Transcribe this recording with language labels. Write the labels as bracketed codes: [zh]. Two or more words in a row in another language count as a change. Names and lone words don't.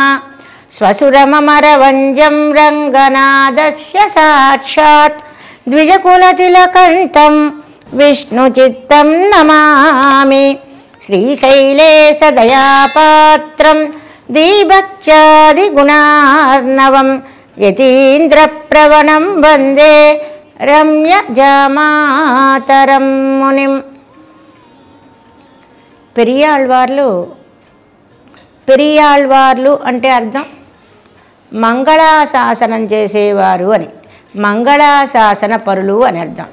[sa] स्वसुरममरवञ्जं रङ्गनादस्य साक्षात् द्विजकुलतिलकण्ठं विष्णुचित्तं नमामि। श्रीशैलेशदयापात्रं दीभक्त्यादिगुणार्णवं यतीन्द्रप्रवणं वन्दे రమ్యజామాతరం మునిం. [te] పెరియాళ్వార్లు అంటే అర్థం మంగళాశాసనం చేసేవారు అని, మంగళాశాసన పరులు అని అర్థం.